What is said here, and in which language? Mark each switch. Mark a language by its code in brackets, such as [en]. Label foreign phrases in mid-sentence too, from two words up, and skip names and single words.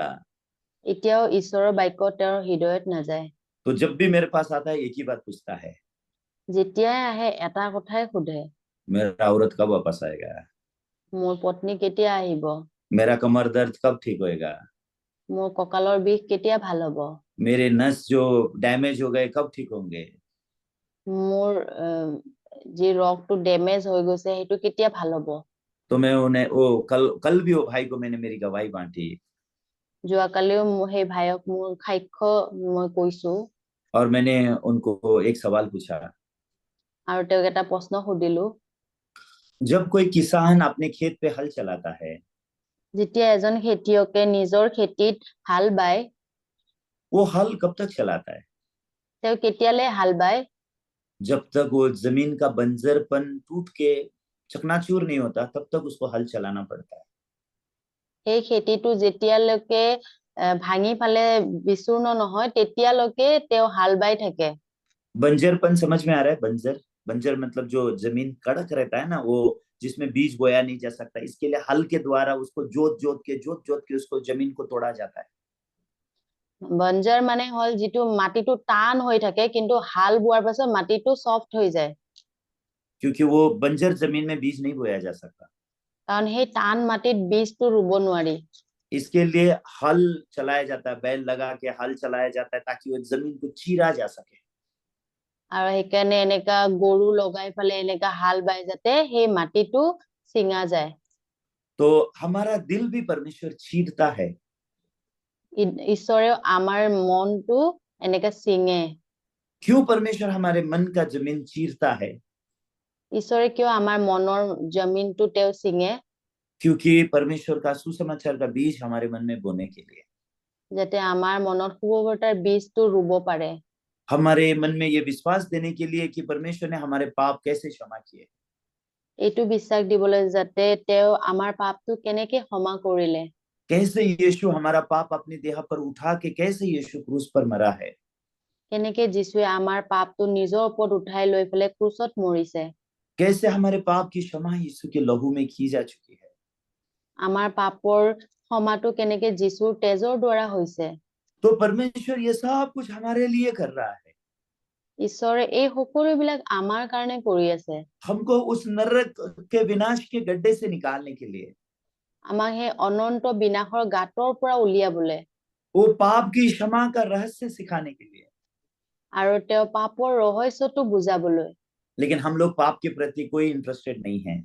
[as] এতিয়াও ঈশ্বৰৰ বাক্য তেওঁৰ হৃদয়ত নাযায়। [hi] तो जब भी मेरे पास आता है एक ही बात पूछता है, [as] যেতিয়াই আহে এটা কথাই সোধে, [hi] मेरा औरत कब वापस आएगा, [as] মোৰ পত্নী কেতিয়া আহিব, [hi] मेरा कमर दर्द कब ठीक होएगा, [as] মোৰ কঁকালৰ বিষ কেতিয়া ভাল হব, [hi] मेरे नस जो डैमेज हो गए कब ठीक होंगे। [as] মোৰ যি ৰগটো ডেমেজ হৈ গৈছে সেইটো কেতিয়া ভাল হব। [hi] तो मैं उन्हें वो कल कल भी वो भाई को मैंने मेरी गवाही बांटी, [as] যোৱাকালিও সেই ভাইক মোৰ সাক্ষ্য মই কৈছো, [hi] और मैंने उनको एक सवाल पूछा, [as] আৰু তেওঁক এটা প্ৰশ্ন সুধিলো, [hi] जब कोई किसान अपने खेत पे हल चलाता है, [as] যেতিয়া এজন খেতিয়কে নিজৰ খেতিত হাল বায়, [hi] वो हल कब तक चलाता है? [as] তেওঁ কেতিয়ালৈ হাল বায়? [hi] जब तक वो जमीन का बंजरपन टूट के चकनाचूर नहीं होता तब तक उसको हल चलाना पड़ता है। [as] সেই খেতিটো যেতিয়ালৈকে ভাঙি ফালে বিচূৰ্ণ নহয় তেতিয়ালৈকে তেওঁ হাল বাই থাকে। [hi] बंजरपन समझ में आ रहा है? बंजर बंजर मतलब जो जमीन कड़क रहता है ना, वो जिसमें बीज बोया नहीं जा सकता, इसके लिए हल के द्वारा उसको जोत जोत के उसको जमीन को तोड़ा जाता है। [as] বঞ্জাৰ মানে হল যিটো মাটিটো টান হৈ থাকে কিন্তু হাল বোৱাৰ পাছত মাটিটো সফ্ট হৈ যায়। [hi] क्योंकि वो बंजर जमीन में बीज नहीं बोया जा सकता, [as] কাৰণ সেই টান মাটিত বীজটো ৰুব নোৱাৰি। [hi] इसके लिए हल चलाया जाता है, बैल लगा के हल चलाया जाता है ताकि वो जमीन को चीरा जा सके। [as] আৰু সেইকাৰণে এনেকা গৰু লগাই ফালে এনেকা হাল বাই যাতে সেই মাটিটো চিঙা যায়। [hi] तो हमारा दिल भी परमेश्वर चीरता है। [as] ঈশ্বৰেও আমাৰ মনটো এনেকা চিঙে। [hi] क्यों परमेश्वर हमारे मन का जमीन चीरता है? [as] ঈশ্বৰে কিয় আমাৰ মনৰ জমিনটো তেওঁ চিঙে? [hi] क्योंकि परमेश्वर का सुसमाचार का बीज हमारे मन में बोने के लिए, [as] যাতে আমাৰ মনত শুভবাৰ্তাৰ বীজটো ৰুব পাৰে। [hi] हमारे मन में ये विश्वास देने के लिए कि परमेश्वर ने हमारे पाप कैसे क्षमा किए, [as] এইটো বিশ্বাস দিবলৈ যাতে তেওঁ আমাৰ পাপটো কেনেকে ক্ষমা কৰিলে, [hi] कैसे यीशु हमारा पाप अपने देह पर उठा के कैसे यीशु क्रूस पर मरा है, [as] কেনেকে যীশুৱে আমাৰ পাপটো নিজৰ ওপৰত উঠাই লৈ পেলাই ক্ৰুচত মৰিছে, [hi] कैसे हमारे पाप की क्षमा यीशु के लहू में की जा चुकी है। [as] আমাৰ পাপৰ ক্ষমাটো কেনেকে যীশুৰ তেজৰ দ্বাৰা হৈছে। [hi] तो परमेश्वर ये सब कुछ हमारे लिए कर रहा है, [as] ঈশ্বৰে এই সকলোবিলাক আমাৰ কাৰণে কৰি আছে। [hi] हमको उस नरक के विनाश के गड्ढे से निकालने के लिए, [as] আমাক সেই অনন্ত বিনাশৰ গাঁতৰ পৰা উলিয়াবলে, [hi] वो पाप की क्षमा का रहस्य सिखाने के लिए। [as] আৰু তেওঁ পাপৰ ৰহস্যটো বুজাবলৈ। [hi] लेकिन हम लोग पाप के प्रति कोई इंटरेस्टेड नहीं है।